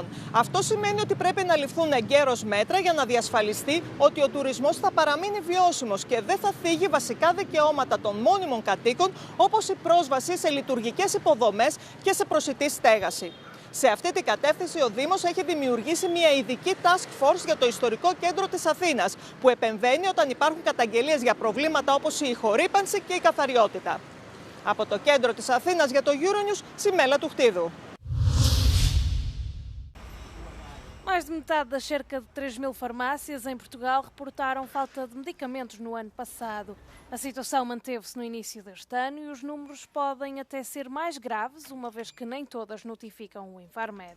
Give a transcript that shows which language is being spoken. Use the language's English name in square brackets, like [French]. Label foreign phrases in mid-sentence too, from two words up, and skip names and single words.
[Greek] Αυτό σημαίνει ότι πρέπει να ληφθούν εγκαίρως μέτρα για να διασφαλιστεί ότι ο τουρισμός θα παραμείνει βιώσιμος και δεν θα θίγει βασικά δικαιώματα των μόνιμων κατοίκων, όπως η πρόσβαση σε λειτουργικές υποδομές και σε προσιτή στέγαση. Σε αυτή την κατεύθυνση ο Δήμος έχει δημιουργήσει μια ειδική [English] task force [Greek] για το ιστορικό κέντρο της Αθήνας, που επεμβαίνει όταν υπάρχουν καταγγελίες για προβλήματα όπως η ηχορύπανση και η καθαριότητα. Από το κέντρο της Αθήνας για το Euronews, Σιμέλα του Χτίδου. [Portuguese] Mais de metade das cerca de 3.000 farmácias em Portugal reportaram falta de medicamentos no ano passado. A situação manteve-se no início deste ano e os números podem até ser mais graves, uma vez que nem todas notificam o Infarmed.